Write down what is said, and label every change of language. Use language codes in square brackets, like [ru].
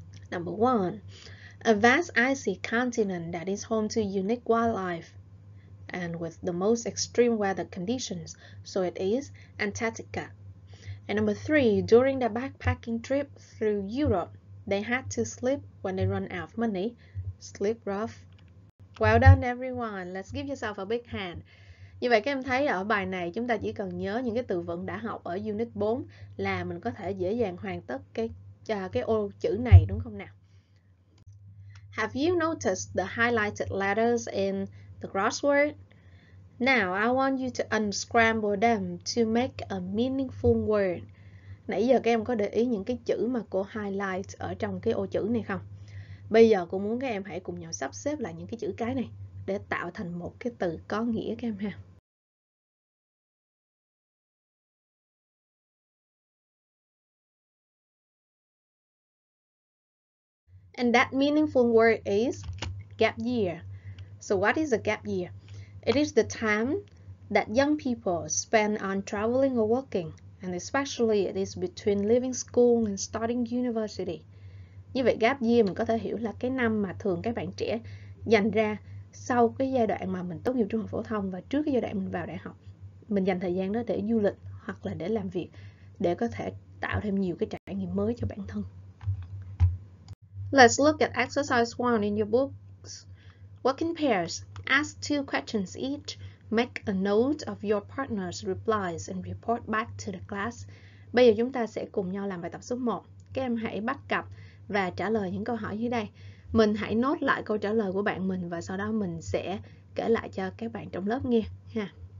[en] Number 1, a vast icy continent that is home to unique wildlife and with the most extreme weather conditions, so it is Antarctica. And number 3, during the backpacking trip through Europe, they had to sleep when they run out of money. Sleep rough. Well done everyone. Let's give yourself a big hand. [vi] Như vậy các em thấy ở bài này chúng ta chỉ cần nhớ những cái từ vựng đã học ở Unit 4 là mình có thể dễ dàng hoàn tất cái ô chữ này đúng không nào? [en] Have you noticed the highlighted letters in the crossword? Now I want you to unscramble them to make a meaningful word. [vi] Nãy giờ các em có để ý những cái chữ mà cô highlight ở trong cái ô chữ này không? Bây giờ cô muốn các em hãy cùng nhau sắp xếp lại những cái chữ cái này để tạo thành một cái từ có nghĩa các em ha. [en] And that meaningful word is gap year. So what is a gap year? It is the time that young people spend on traveling or working, and especially it is between leaving school and starting university. [vi] Như vậy gap year mình có thể hiểu là cái năm mà thường các bạn trẻ dành ra sau cái giai đoạn mà mình tốt nghiệp trung học phổ thông và trước cái giai đoạn mình vào đại học. Mình dành thời gian đó để du lịch hoặc là để làm việc, để có thể tạo thêm nhiều cái trải nghiệm mới cho bản thân. [en] Let's look at exercise 1 in your books. Work in pairs. Ask 2 questions each. Make a note of your partner's replies and report back to the class. [vi] Bây giờ chúng ta sẽ cùng nhau làm bài tập số 1. Các em hãy bắt cặp và trả lời những câu hỏi dưới đây. Mình hãy nốt lại câu trả lời của bạn mình và sau đó mình sẽ kể lại cho các bạn trong lớp nghe ha.